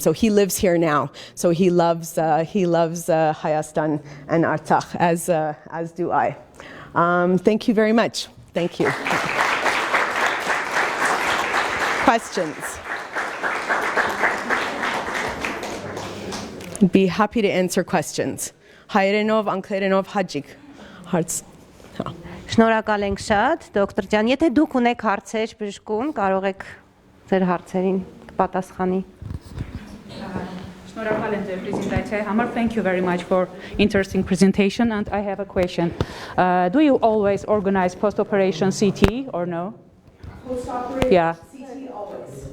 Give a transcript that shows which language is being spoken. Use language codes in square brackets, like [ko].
[en] So he lives here now. So he loves Hayastan and Artsakh, as do I. Thank you very much. Thank you. Questions? I'd be happy to answer questions. [hy] Հայերենով, անգլերենով, հաջիկ հարց։ Շնորհակալ ենք շատ, դոկտոր ջան, եթե դուք ունեք հարցեր բժշկուն, կարող եք ձեր հարցերին պատասխանի։ Շնորհակալ եմ ձեր պրեզենտացիայի համար. [en] Thank you very much for interesting presentation, and I have a question. Do you always organize post-operation CT or no? Post-operation CT always.